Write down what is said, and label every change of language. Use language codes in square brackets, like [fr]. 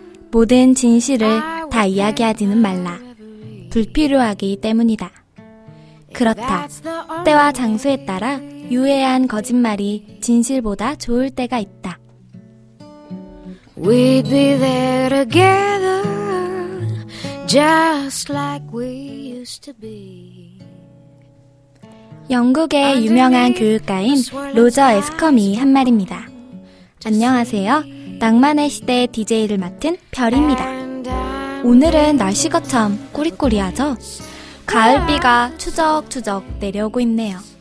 [ko] 모든 진실을 다 이야기하지는 말라. 불필요하기 때문이다. 그렇다. 때와 장소에 따라 유해한 거짓말이 진실보다 좋을 때가 있다. [en] We'd be there together, just like we used to be. [ko] 영국의 유명한 교육가인 로저 에스컴이 한 말입니다. 안녕하세요. 낭만의 시대 DJ를 맡은 별입니다. 오늘은 날씨가 참 꾸리꾸리하죠? 가을비가 추적추적 내려오고 있네요.